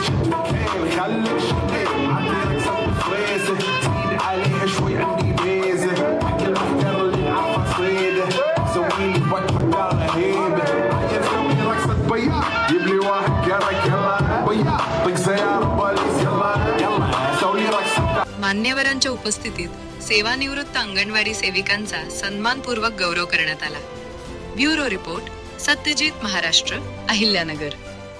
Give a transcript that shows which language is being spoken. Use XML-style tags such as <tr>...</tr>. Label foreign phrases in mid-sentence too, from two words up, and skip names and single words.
<ar>مكان خليك شقيق عندك سوي فريزة زيد عليها شوي عندي ميزة حق الأفكار اللي نعرفها صيدة سويلي وقفة رهيبة عايز سوي رقصة بياع جيب لي واحد كرك يلا بياع طق سيارة بوليس يلا يلا سوي رقصة.</ar> <mr>मान्यवरांच्या उपस्थितीत सेवानिवृत्त अंगणवाडी सेविकांचा सन्मानपूर्वक गौरव करण्यात आला. ब्युरो रिपोर्ट, सत्यजित महाराष्ट्र, अहिल्यानगर.</mr>